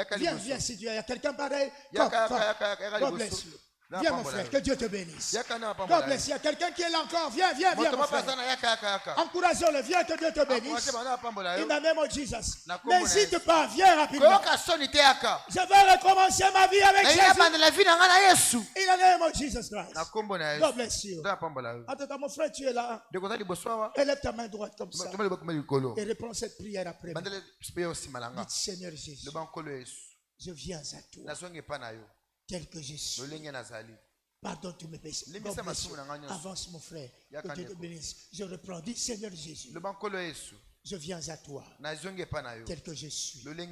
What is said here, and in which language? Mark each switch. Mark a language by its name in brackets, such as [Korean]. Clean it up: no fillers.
[French] Viens si tu es. Il y a quelqu'un pareil. [English] God bless you. [French] Viens mon frère, que Dieu te bénisse. [English] God bless you. [French] Il y a quelqu'un qui est là encore. Viens mon frère. Encourageons-le, viens, que Dieu te bénisse. [English] In the name of Jesus. [French] N'hésite pas, viens rapidement. Je vais recommencer ma vie avec Jésus. [English] In the name of Jesus Christ. God bless you. [French] Attends, mon frère, tu es là. Élève ta main droite comme ça. Et reprends cette prière après moi. Dites, Seigneur Jésus, je viens à toi. Tel que je suis. Pardonne tous mes péchés. Avance mon frère. Que Dieu te bénisse. Je reprends. Dis Seigneur Jésus. Je viens à toi. Tel que je suis.